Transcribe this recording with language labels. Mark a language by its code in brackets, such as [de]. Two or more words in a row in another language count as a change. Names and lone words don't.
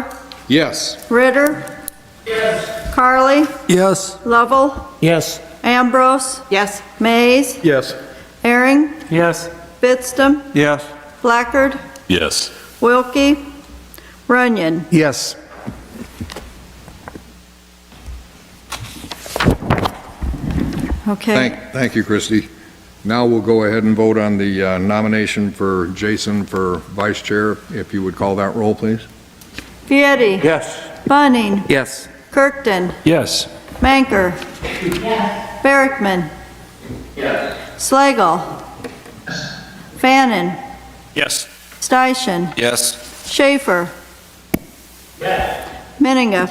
[en] Yes. Ritter. Carly. Yes. Lovell. Yes. Ambrose. Yes. Mays. Yes. Aaron. Yes. Fitstum. Yes. Blackard. Yes. Wilkie. Runyon. Yes. Okay. Thank you, Christie. Now we'll go ahead and vote on the nomination for Jason for vice chair. If you would call that roll, please. Vietti. Yes. Bunning. Yes. Kirkton. Yes. Manker. Barrickman. Slagle. Fannin. Yes. Steichen. Yes. Schaefer. Meninga.